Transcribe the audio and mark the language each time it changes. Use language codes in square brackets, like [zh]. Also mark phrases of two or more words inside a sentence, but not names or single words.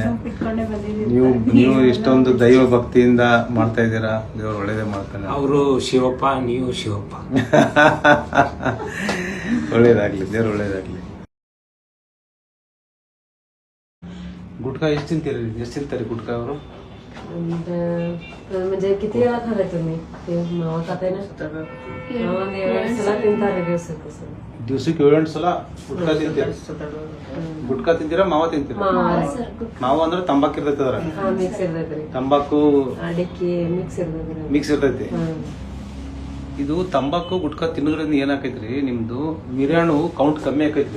[kn] ನೀವು ಇಷ್ಟೊಂದು ದೈವ ಭಕ್ತಿಯಿಂದ ಮಾಡ್ತಾ ಇದ್ದೀರಾ, ದೇವರು ಒಳ್ಳೇದೇ ಮಾಡ್ತಾನೆ. ಅವರು ಶಿವಪ್ಪ, ನೀವು ಶಿವಪ್ಪ. ಒಳ್ಳೇದಾಗ್ಲಿ, ದೇವ್ರು ಒಳ್ಳೇದಾಗ್ಲಿ. ಗುಟ್ಕಾ ಎಷ್ಟು ತಿಂತಾರೆ ಗುಟ್ಕಾ ಅವರು? [mr] म्हणजे किती वेळा खाल्ले तुम्ही ते मावा खाताय ना मावा वेळेला [kn] ತಿಂತಾರೆ ದಿವಸಕ್ಕೆ ಸರ್ ದಿವಸಕ್ಕೆ 7-8 ಸಲ ಗುಟ್ಕಾ ತಿಂತೀರಾ? ಗುಟ್ಕಾ ತಿಂತೀರಾ ಮಾವ ತಿಂತೀರಾ? ಮಾವ ಅಂದ್ರೆ ತಂಬಾಕು ಇರ್ತೈತೆ ಅದ್ರ ಮಿಕ್ಸ್ ಇರ್ತೈತ್ರಿ ತಂಬಾಕು ಅಡಿಕೆ ಮಿಕ್ಸ್ ಇರ್ತೈತ್ರಿ ಮಿಕ್ಸ್ ಇರ್ತೈತಿ. ಇದು ತಂಬಾಕು ಗುಟ್ಕಾ ತಿನ್ನೋದ್ರಿಂದ ಏನಾಕೈತ್ರಿ ನಿಮ್ದು ವೀರ್ಯಾಣು ಕೌಂಟ್ ಕಮ್ಮಿ ಆಕೈತ್ರಿ.